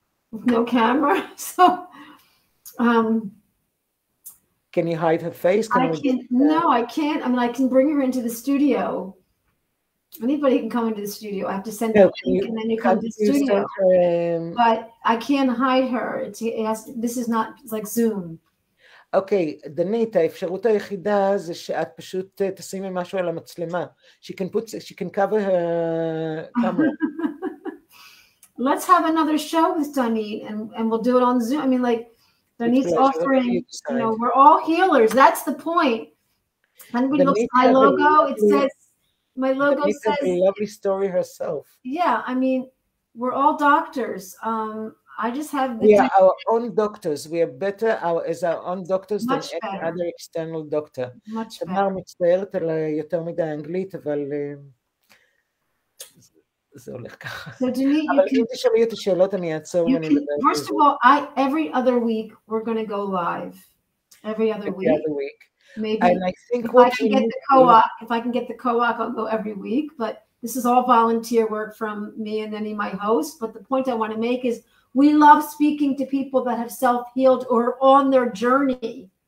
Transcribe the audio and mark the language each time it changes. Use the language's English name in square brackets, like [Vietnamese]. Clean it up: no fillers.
[English] With no camera? So, can you hide her face? No, I can't. I mean, I can bring her into the studio. Anybody can come into the studio. I have to send a link, and then you come to the studio. But I can't hide her. This is not like Zoom. [Hebrew] אוקיי, דנית, האפשרות היחידה זה שאת פשוט תשימי משהו על המצלמה. [English] She can cover her camera. Let's have another show with Danit, and we'll do it on Zoom. I mean, like, Danit's offering, you know, we're all healers. That's the point. And we look at my logo. It says, my logo says, a lovely story herself. Yeah, I mean, we're all doctors. I just have we are our own doctors. We are better as our own doctors than any other external doctor. Much [Hebrew] תמר מצטערת על יותר מדי אנגלית, אבל זה הולך ככה. אבל אם תשאלי את השאלות אני אעצור. [English] First of all, every other week we're going to go live. Every other week. Maybe and I think if I can get the co-op, I'll go every week. But this is all volunteer work from me and any my host. But the point I want to make is we love speaking to people that have self-healed or on their journey.